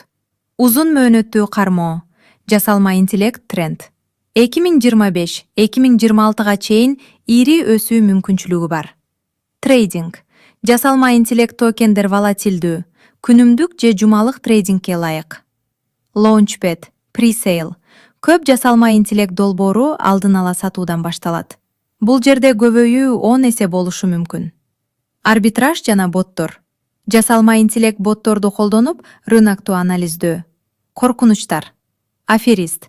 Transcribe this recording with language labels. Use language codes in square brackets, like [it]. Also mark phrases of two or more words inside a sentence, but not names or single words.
[ky] Узун мөөнөттүү кармоо. Жасалма интеллект тренд. 2025-2026 чейин ири өсүү мүмкүнчүлүгү бар. Трейдинг. Жасалма интеллект токендер волатилдүү, күнүмдүк же жумалык трейдингке ылайык. [en] Launchpad, pre-sale. [ky] Көп жасалма интеллект долбоору алдын ала сатуудан башталат. Бул жерде көбөйүү 10 эсе болушу мүмкүн. Арбитраж жана боттор. Жасалма интеллект ботторду колдонуп, рынокту анализдөө. Коркунучтар. Аферист.